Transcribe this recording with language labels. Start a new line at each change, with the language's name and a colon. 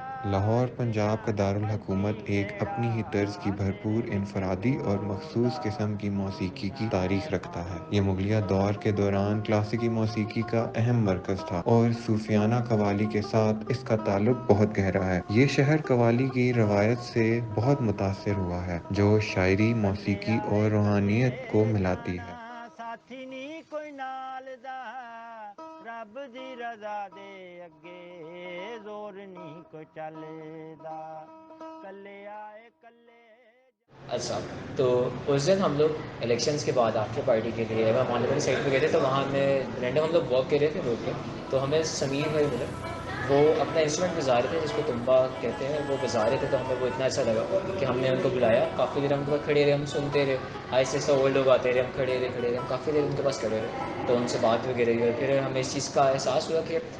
Urdu: لاہور پنجاب کا دارالحکومت ایک اپنی ہی طرز کی بھرپور انفرادی اور مخصوص قسم کی موسیقی کی تاریخ رکھتا ہے۔ یہ مغلیہ دور کے دوران کلاسیکی موسیقی کا اہم مرکز تھا، اور صوفیانہ قوالی کے ساتھ اس کا تعلق بہت گہرا ہے۔ یہ شہر قوالی کی روایت سے بہت متاثر ہوا ہے، جو شاعری، موسیقی اور روحانیت کو ملاتی ہے۔
Punjabi: ساتھی نہیں کوئی نال دا، رب دی رضا دے اگے زور نہیں کوئی چلے دا، کلے آئے کلے۔
Urdu: اچھا، تو اس دن ہم لوگ الیکشنز کے بعد آفٹر پارٹی کے لیے مانوی سائڈ پہ گئے تھے، تو وہاں ہمیں رینڈم ہم لوگ واک کر رہے تھے روڈ پہ، تو ہمیں سمیر بھائی ملے، وہ اپنا انسٹرومنٹ بجا رہے تھے جس کو تمبا کہتے ہیں، وہ بجا رہے تھے، تو ہمیں وہ اتنا اچھا لگا کہ ہم نے ان کو بلایا۔ کافی دیر ہم کے پاس کھڑے رہے، ہم سنتے رہے، آہستہ آہستہ اور لوگ آتے رہے، ہم کھڑے رہے، ہم کافی دیر ان کے پاس کھڑے رہے، تو ان سے بات وغیرہ ہوئی، اور پھر ہمیں اس چیز کا احساس ہوا کہ